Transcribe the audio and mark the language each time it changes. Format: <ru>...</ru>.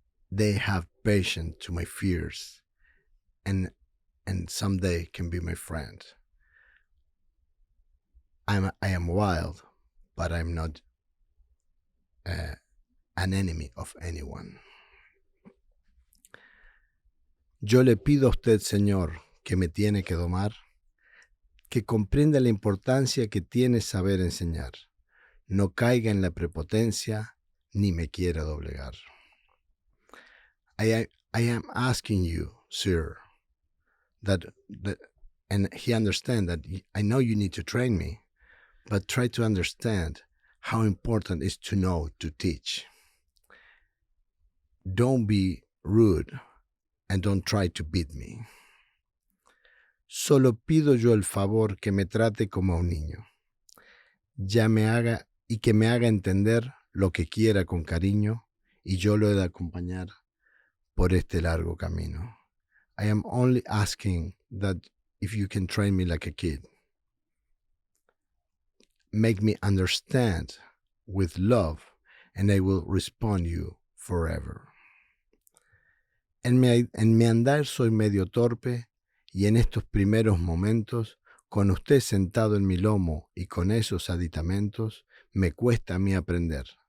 <en>They have patience to my fears, and someday can be my friend. I am wild, but I'm not an enemy of anyone.</en> <es>Yo le pido a usted, Señor, que me tiene que domar, que comprenda la importancia que tiene saber enseñar. No caiga en la prepotencia, ni me quiera doblegar.</es> <en>I am asking you, sir, that and he understands that I know you need to train me, but try to understand how important it is to know, to teach. Don't be rude and don't try to beat me.</en> <es>Solo pido yo el favor que me trate como a un niño. Ya me haga y que me haga entender lo que quiera con cariño y yo lo he de acompañar por este largo camino.</es> <en>I am only asking that if you can train me like a kid, make me understand with love and I will respond you forever.</en> <es>En mi andar soy medio torpe y en estos primeros momentos, con usted sentado en mi lomo y con esos aditamentos, me cuesta a mí aprender.</es>